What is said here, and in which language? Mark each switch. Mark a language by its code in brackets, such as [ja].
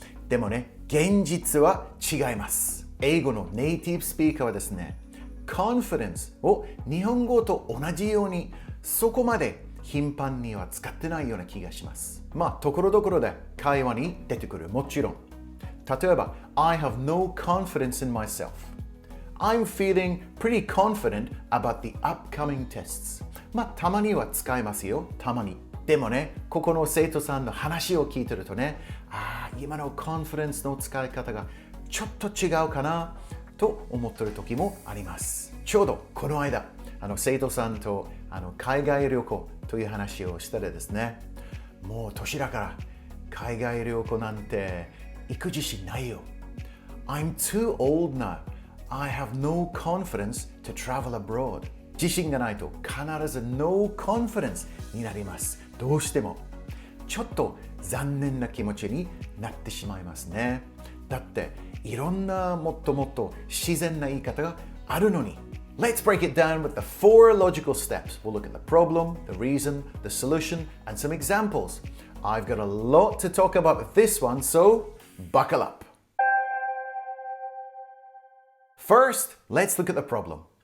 [ja] でもね、現実は違います。英語のネイティブスピーカーはですね、confidence を日本語と同じようにそこまで頻繁には使ってないような気がします。ところどころで会話に出てくる。もちろん。例えば、 [en] I have no confidence in myself.I'm feeling pretty confident about the upcoming tests. [ja] たまには使いますよ。たまに。でもね、ここの生徒さんの話を聞いてるとね、今のコンフィデンスの使い方がちょっと違うかなと思ってる時もあります。ちょうどこの間、生徒さんと海外旅行という話をしたらですね、もう年だから海外旅行なんて行く自信ないよ。 [en] I'm too old now.I have no confidence to travel abroad. [ja] 自信がないと必ず [en] no confidence [ja] になります。どうしても。ちょっと残念な気持ちになってしまいますね。だっていろんなもっともっと自然な言い方があるのに。 [en] Let's break it down with the 4 logical steps. We'll look at the problem, the reason, the solution, and some examples. I've got a lot to talk about with this one, so buckle up.First, let's look at the problem.